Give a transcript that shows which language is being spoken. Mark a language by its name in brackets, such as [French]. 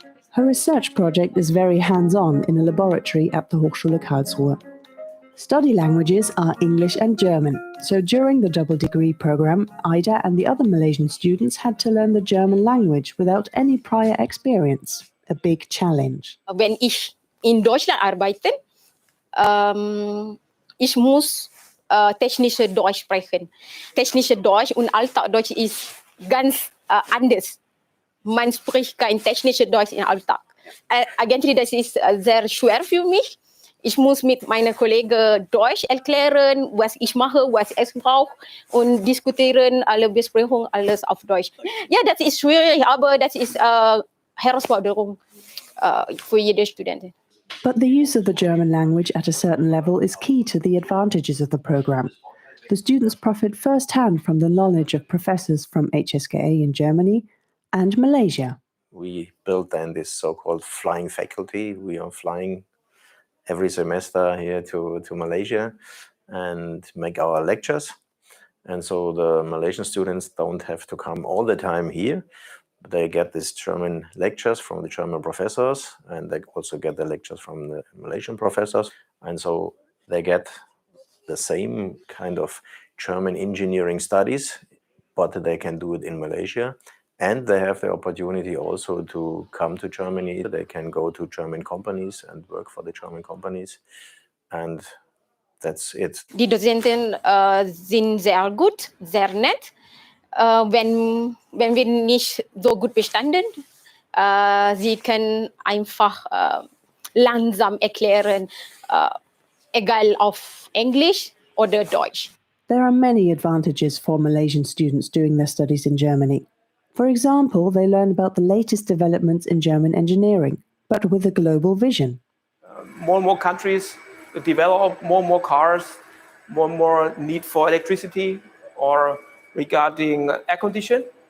[English] Her research project is very hands-on in a laboratory at the Hochschule Karlsruhe. Study languages are English and German, so during the double degree program, Ida and the other Malaysian students had to learn the German language without any prior experience, a big challenge. [German] Wenn ich in Deutschland arbeite, ich muss technische Deutsch sprechen. Technische Deutsch und Alltagdeutsch ist ganz anders. Man spricht kein technisches Deutsch im Alltag. Eigentlich das ist sehr schwer für mich. Ich muss mit meinen Kollegen Deutsch erklären, was ich mache, was ich brauche und diskutieren, alle Besprechungen, alles auf Deutsch. Ja, das ist schwierig, aber das ist Herausforderung für jede Studentin. [English] But the use of the German language at a certain level is key to the advantages of the program. The students profit firsthand from the knowledge of professors from HSKA in Germany and Malaysia. We built then this so-called flying faculty. We are flying every semester here to Malaysia and make our lectures. And so the Malaysian students don't have to come all the time here. They get these German lectures from the German professors, and they also get the lectures from the Malaysian professors. And so they get the same kind of German engineering studies, but they can do it in Malaysia. And they have the opportunity also to come to Germany. They can go to German companies and work for the German companies. And that's it. [German] Die Dozenten sind sehr gut, sehr nett. Wenn wir nicht so gut bestanden, sie können einfach langsam erklären, egal auf Englisch oder Deutsch. [English] There are many advantages for Malaysian students doing their studies in Germany. For example, they learn about the latest developments in German engineering, but with a global vision. More and more countries develop more and more cars, more and more need for electricity or regarding air condition.